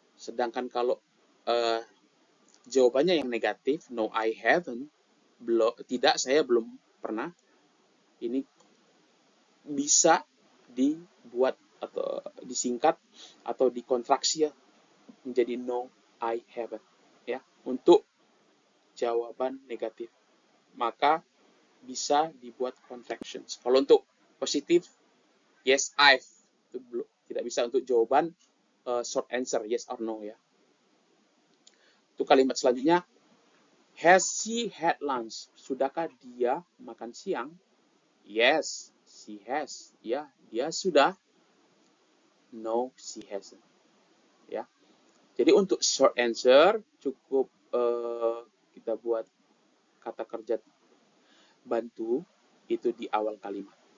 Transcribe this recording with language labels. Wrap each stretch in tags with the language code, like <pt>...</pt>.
<id>Sedangkan kalau jawabannya yang negatif,</id> <en>no I haven't,</en> <id>tidak, saya belum pernah, ini bisa dibuat atau disingkat atau dikontraksi ya menjadi no I haven't ya untuk jawaban negatif. Maka bisa dibuat contractions. Kalau untuk positif,</id> <en>yes I've,</en> <id>itu tidak bisa untuk jawaban short answer</id> <en>yes or no</en> <id>ya. Untuk kalimat selanjutnya,</id> <en>has she had lunch?</en> <id>Sudahkah dia makan siang?</id> <en>Yes, she has.</en> <id>Ya, dia sudah.</id> <en>No, she hasn't. Ya.</en> <id>Jadi untuk short answer cukup kita buat kata kerja bantu itu di awal kalimat.</id>